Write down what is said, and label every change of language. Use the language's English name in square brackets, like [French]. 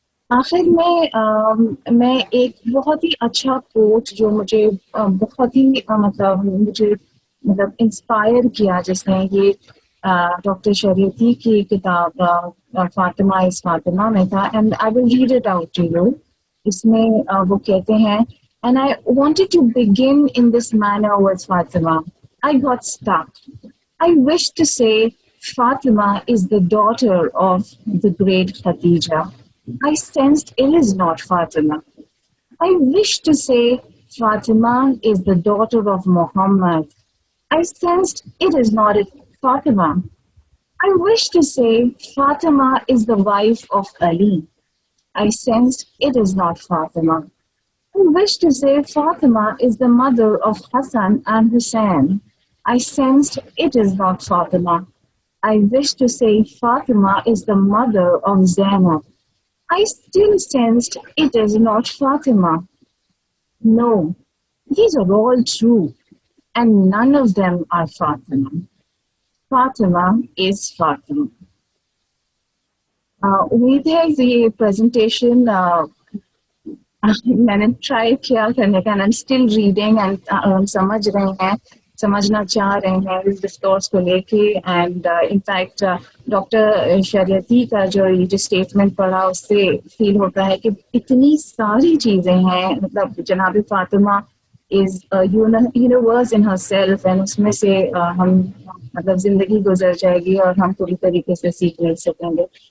[Hindi] आखिर में मैं एक बहुत ही अच्छा कोट जो मुझे बहुत ही मुझे इंस्पायर किया, जिसने ये डॉक्टर शरीयती की किताब फातिमा इज़ फातिमा में था, [English] And I will read it out to you. [Hindi] इसमें वो कहते हैं, [English] And I wanted to begin in this manner with Fatima, I got stuck, I wish to say Fatima is the daughter of the great Khadija. I sensed it is not Fatima. I wish to say Fatima is the daughter of Muhammad. I sensed it is not Fatima. I wish to say Fatima is the wife of Ali. I sensed it is not Fatima. I wish to say Fatima is the mother of Hassan and Hussein. I sensed it is not Fatima. I wish to say Fatima is the mother of Zainab. I still sensed it is not Fatima. No, these are all true, and none of them are Fatima. Fatima is Fatima. [Hindi] उम्मीद है ये presentation मैंने try किया करने का, [English] and still reading [Hindi] and समझ रहे हैं, समझना चाह रहे हैं इस डिस्कोर्स को लेके। एंड इनफैक्ट डॉक्टर शरीयती का जो स्टेटमेंट पढ़ा उससे फील होता है कि इतनी सारी चीज़ें हैं, मतलब जनाब [English] Fatima is universe in herself, [Hindi] and उसमें से हम मतलब जिंदगी गुजर जाएगी और हम पूरी तरीके से सीख नहीं सकेंगे।